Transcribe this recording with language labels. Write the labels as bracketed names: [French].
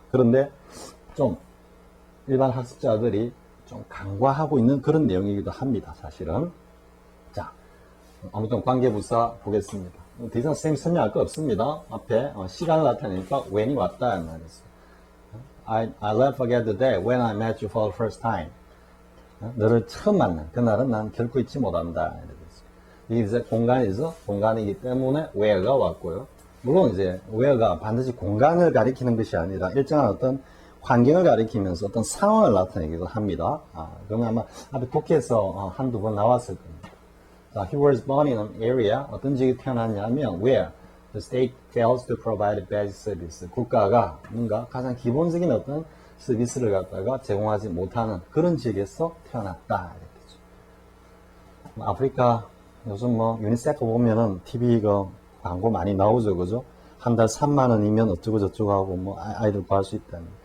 [Korean] 그런데 좀 일반 학습자들이 좀 간과하고 있는 그런 내용이기도 합니다. 사실은. 자, 아무튼 관계부사 보겠습니다. 더 이상 선생님 설명할 거 없습니다. 앞에 시간을 나타내니까 when이 왔다 는 말이었어요. [English] I never forget the day when I met you for the first time. [Korean] 너를 처음 만난 그날은 난 결코 잊지 못한다. 이게 이제 공간이죠. 공간이기 때문에 where가 왔고요. 물론 이제 where가 반드시 공간을 가리키는 것이 아니라 일정한 어떤 환경을 가리키면서 어떤 상황을 나타내기도 합니다. 그러면 아마 앞에 독해에서 한두 번 나왔을 겁니다. [English] 자, he was born in an area. [Korean] 어떤 지역에 태어났냐면 [English] where the state fails to provide basic service. [Korean] 국가가 뭔가 가장 기본적인 어떤 서비스를 갖다가 제공하지 못하는 그런 지역에서 태어났다. 이렇게죠. 아프리카 요즘 뭐 유니세프 보면은 TV 그 광고 많이 나오죠, 그죠? 한 달 3만 원이면 어쩌고 저쩌고 하고 뭐 아이들 구할 수 있다는.